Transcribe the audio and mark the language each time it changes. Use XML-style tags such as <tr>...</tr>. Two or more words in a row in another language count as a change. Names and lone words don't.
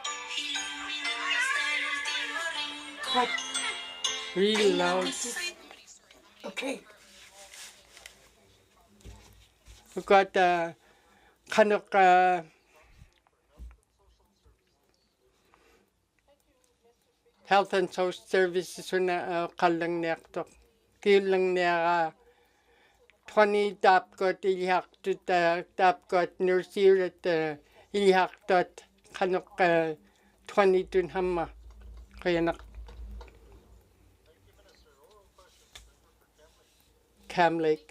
<en>Real loud. Okay.</en> <ikt>Ukat kanok</ikt> <en>Health and Social Services</en> <ikt>una kallang nektok. Kilang nera 20 tapkot tapkot nursirat Inuvialuktun kanok 20 tun hamma. Kuyanak. Cam Lake.</ikt>